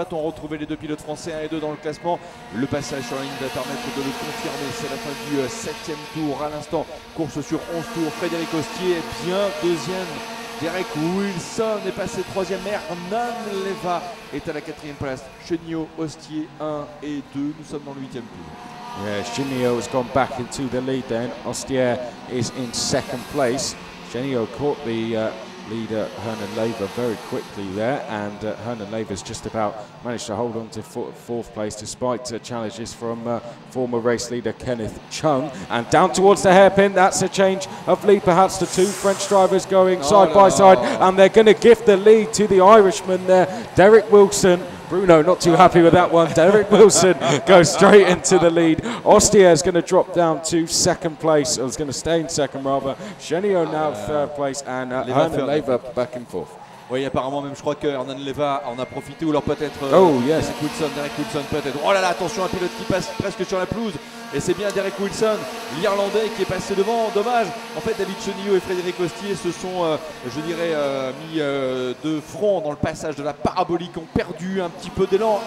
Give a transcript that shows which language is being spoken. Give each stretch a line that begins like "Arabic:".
French: Va-t-on retrouver les 2 pilotes français 1 et 2 dans le classement? Le passage sur la ligne va permettre de le confirmer, c'est la fin du 7e tour à l'instant, course sur 11 tours. Frédéric Ostier est bien 2e. Derek Wilson est passé 3e, Hernan Leva est à la 4e place. Chenillo, Ostier 1 et 2, nous sommes dans le 8e tour.
English: Yeah, Chenillo has gone back into the lead then. Ostier is in 2nd place. Chenillo caught the leader Hernan Leva very quickly there, and Hernan Leva's just about managed to hold on to 4th place despite challenges from former race leader Kenneth Chung. And down towards the hairpin, that's a change of lead, perhaps the 2 French drivers going side by side, and they're going to give the lead to the Irishman there, Derek Wilson. Bruno not too happy with that one. Derek Wilson goes straight into the lead. Ostier is going to drop down to 2nd place, or is going to stay in 2nd rather. Chenillo now 3rd place, and Hernan Leva back and forth.
French: Oui, apparemment même je crois que Hernan Leva en a profité, ou alors peut-être Derek Wilson peut-être. Oh là là, attention, un pilote qui passe presque sur la pelouse. Et c'est bien Derek Wilson, l'Irlandais, qui est passé devant. Dommage. En fait, David Chenillo et Frédéric Ostier se sont, je dirais, mis de front dans le passage de la parabolique, ont perdu un petit peu d'élan.